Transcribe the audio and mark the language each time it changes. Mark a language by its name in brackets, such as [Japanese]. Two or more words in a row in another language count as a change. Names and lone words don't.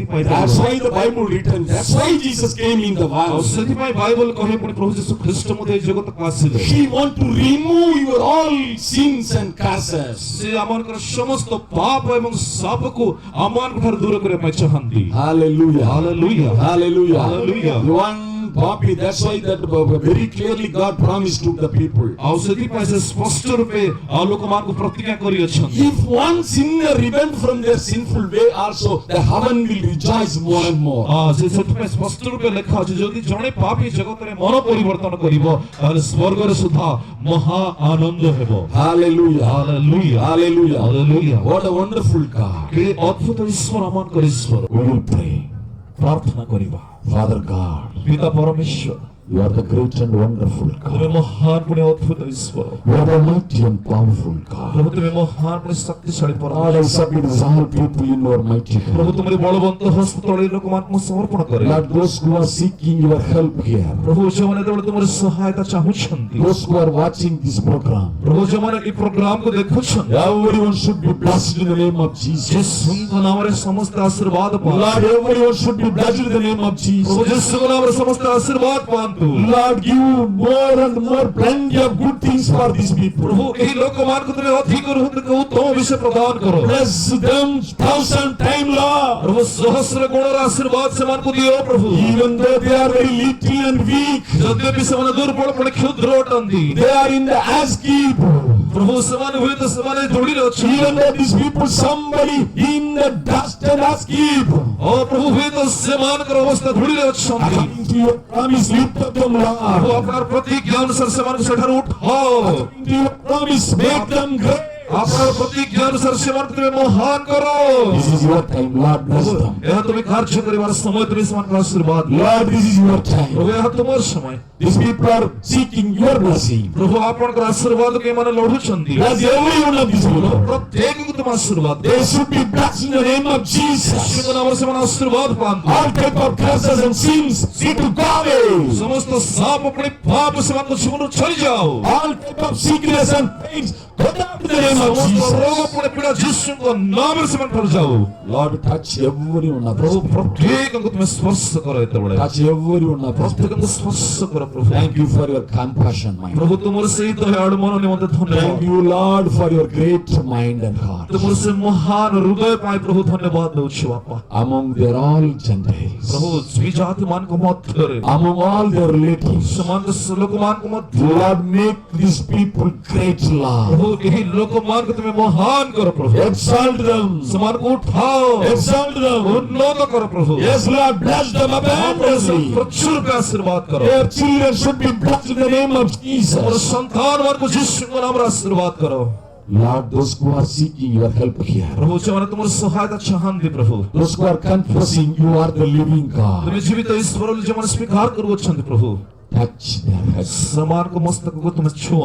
[English] That's [Odia] ପାଇପାରିବା [English] why the Bible written. That's why Jesus came in the [Odia] ଆଉ [English] world. [Odia] ସେଥିପାଇଁ ବାଇବଲ କହେ ପୁଣି ପ୍ରଭୁ ଯୀଶୁ ଖ୍ରୀଷ୍ଟ ମଧ୍ୟ ଏହି ଜଗତକୁ ଆସିଲେ [English] He want to remove your all sins and curses. [Odia] ସେ ଆମମାନଙ୍କର ସମସ୍ତ ପାପ ଏବଂ ଶାପକୁ ଆମମାନଙ୍କ ଠାରୁ ଦୂର କରିବା ପାଇଁ ଚାହାନ୍ତି [English] Hallelujah. Hallelujah. Hallelujah. Hallelujah. One copy. That's why that very clearly God promised to the people. [Odia] ଆଉ ସେଥିପାଇଁ ସେ ସ୍ପଷ୍ଟ ରୂପେ ଆଉ ଲୋକମାନଙ୍କୁ ପ୍ରତିଜ୍ଞା କରିଅଛନ୍ତି [English] If one sinner repent from their sinful way, also the heaven will rejoice more and more. [Odia] ସେ ସେଥିପାଇଁ ସ୍ପଷ୍ଟ ରୂପେ ଲେଖା ଅଛି ଯଦି ଜଣେ ପାପୀ ଜଗତରେ ମନ ପରିବର୍ତ୍ତନ କରିବ ତାହେଲେ ସ୍ୱର୍ଗରେ ସୁଦ୍ଧା ମହା ଆନନ୍ଦ ହେବ [English] Hallelujah. Hallelujah. Hallelujah. Hallelujah. What a wonderful God. [Odia] କି ଅଦ୍ଭୁତ ଈଶ୍ୱର ଆମମାନଙ୍କର ଈଶ୍ୱର [English] We will pray. [Odia] ପ୍ରାର୍ଥନା କରିବା [English] Father God, [Odia] ପିତା ପରମେଶ୍ୱର [English] you are the great and wonderful [Odia] ତୁମେ [English] God. [Odia] ମହାନ ପୁଣି ଅଦ୍ଭୁତ ଈଶ୍ୱର [English] You are the mighty and powerful God. [Odia] ପ୍ରଭୁ ତୁମେ ମହାନ ପୁଣି ଶକ୍ତିଶାଳୀ [English] God, I [Odia] ପରମେଶ୍ୱର [English] submit all people in your mighty [Odia] ପ୍ରଭୁ [English] hand. [Odia] ତୁମରି ବଳବନ୍ତ ହସ୍ତ ତଳେ ଲୋକମାନଙ୍କୁ ମୁଁ ସମର୍ପଣ କରେ [English] Lord, those who are seeking your help here, [Odia] ପ୍ରଭୁ ଯେଉଁମାନେ ଯେତେବେଳେ ତୁମର ସହାୟତା ଚାହୁଁଛନ୍ତି [English] those who are watching this program, [Odia] ପ୍ରଭୁ ଯେଉଁମାନେ ଏହି ପ୍ରୋଗ୍ରାମକୁ ଦେଖୁଛନ୍ତି [English] everyone should be blessed in the name of Jesus. [Odia] ଯୀଶୁଙ୍କ ନାମରେ ସମସ୍ତ ଆଶୀର୍ବାଦ ପାଆନ୍ତୁ [English] Lord, everyone should be blessed in the name of [Odia] ପ୍ରଭୁ [English] Jesus. [Odia] ଯୀଶୁଙ୍କ ନାମରେ ସମସ୍ତ ଆଶୀର୍ବାଦ ପାଆନ୍ତୁ [English] Lord, give more and more plenty of good things for these people. [Odia] ପ୍ରଭୁ ଏହି ଲୋକମାନଙ୍କୁ ତୁମେ ଅଧିକରୁ ଅଧିକ ଉତ୍ତମ ବିଷୟ ପ୍ରଦାନ କର [English] Bless them 1,000 times, Lord. [Odia] ପ୍ରଭୁ ସହସ୍ର ଗୁଣର ଆଶୀର୍ବାଦ ସେମାନଙ୍କୁ ଦିଅ ପ୍ରଭୁ [English] Even though they are very little and weak, [Odia] ଯଦ୍ୟପି ସେମାନେ ଦୁର୍ବଳ ପୁଣି କ୍ଷୁଦ୍ର ଅଟନ୍ତି [English] they are in the ass heap. [Odia] ପ୍ରଭୁ ସେମାନେ ହୁଏତ ସେମାନେ ଧୂଳିରେ ଅଛନ୍ତି [English] Even though these people, somebody in the dust and ass heap. [Odia] ଓ ପ୍ରଭୁ ହୁଏତ ସେମାନଙ୍କର ଅବସ୍ଥା ଧୂଳିରେ ଅଛନ୍ତି [English] According to your promise, lift up them, [Odia] ପ୍ରଭୁ [English] Lord. [Odia] ଆପଣଙ୍କର ପ୍ରତିଜ୍ଞା ଅନୁସାରେ ସେମାନଙ୍କୁ ସେଠାରୁ ଉଠାଅ [English] According to your promise, make them great. [Odia] ଆପଣଙ୍କର ପ୍ରତିଜ୍ଞା ଅନୁସାରେ ସେମାନଙ୍କୁ ତୁମେ ମହାନ କର [English] This is your time, Lord. Bless them. [Odia] ଏହା ତୁମେ କାର୍ଯ୍ୟ କରିବାର ସମୟ ତୁମେ ସେମାନଙ୍କୁ ଆଶୀର୍ବାଦ ଦିଅ। [English] Lord, this is your time. [Odia] ପ୍ରଭୁ ଏହା ତୁମର ସମୟ [English] These people are seeking your blessing. [Odia] ପ୍ରଭୁ ଆପଣଙ୍କର ଆଶୀର୍ବାଦକୁ ଏମାନେ ଲଢୁଛନ୍ତି [English] Bless every one of these people. [Odia] ପ୍ରତ୍ୟେକକୁ ତୁମ ଆଶୀର୍ବାଦ ଦିଅ। [English] They should be blessed in the name of Jesus. [Odia] ଯୀଶୁଙ୍କ ନାମରେ ସେମାନେ ଆଶୀର୍ବାଦ ପାଆନ୍ତୁ [English] All type of curses and sins need to go away. [Odia] ସମସ୍ତ ସାପ ପୁଣି ପାପ ସେମାନଙ୍କ ଜୀବନରୁ ଛାଡ଼ିଯାଉ [English] All type of sickness and pains go down to the name of [Odia] ସମସ୍ତ ରୋଗ [English] Jesus. [Odia] ପୁଣି ପୀଡ଼ା ଯୀଶୁଙ୍କ ନାମରେ ସେମାନଙ୍କର ଯାଉ [English] Lord, touch every one of [Odia] ପ୍ରଭୁ [English] us. [Odia] ପ୍ରତ୍ୟେକଙ୍କୁ ତୁମେ ସ୍ପର୍ଶ କର ଏତେବେଳେ [English] Touch every one of us. [Odia] ପ୍ରତ୍ୟେକଙ୍କୁ ସ୍ପର୍ଶ କର ପ୍ରଭୁ [English] Thank you for your compassion, my [Odia] ପ୍ରଭୁ ତୁମର ସେଇ ଦୟାଳୁ ମନ ନିମନ୍ତେ ଧନ୍ୟବାଦ [English] Thank you, Lord, for your great mind and heart. [Odia] ତୁମର ସେ ମହାନ ହୃଦୟ ପାଇଁ ପ୍ରଭୁ ଧନ୍ୟବାଦ ଦଉଛି ବାପା [English] Among their all Gentiles, [Odia] ପ୍ରଭୁ ସ୍ତ୍ରୀ ଜାତି ମାନଙ୍କ ମଧ୍ୟରେ [English] among all their relatives, [Odia] ସେମାନଙ୍କ ଲୋକମାନଙ୍କ ମଧ୍ୟରେ [English] Lord, make these people great, Lord. [Odia] ପ୍ରଭୁ ଏହି ଲୋକମାନଙ୍କୁ ତୁମେ ମହାନ କର ପ୍ରଭୁ [English] Exalt them. [Odia] ସେମାନଙ୍କୁ ଉଠାଅ [English] Exalt them. [Odia] ଉନ୍ନତ କର ପ୍ରଭୁ [English] Yes, Lord, bless them abundantly. [Odia] ପ୍ରଚୁର ରୂପେ ଆଶୀର୍ବାଦ କର [English] Their children should be blessed in the name of [Odia] ତୁମର [English] Jesus. [Odia] ସନ୍ତାନ ମାନଙ୍କୁ ଯୀଶୁଙ୍କ ନାମରେ ଆଶୀର୍ବାଦ କର [English] Lord, those who are seeking your help here, [Odia] ପ୍ରଭୁ ସେମାନେ ତୁମର ସହାୟତା ଚାହାନ୍ତି ପ୍ରଭୁ [English] those who are confessing you are the living God, [Odia] ତୁମେ ଜୀବିତ ଈଶ୍ୱର ବୋଲି ଯେଉଁମାନେ ସ୍ୱୀକାର କରୁଅଛନ୍ତି ପ୍ରଭୁ [English] touch their heads. [Odia] ସେମାନଙ୍କ ମସ୍ତକକୁ ତୁମେ ଛୁଅ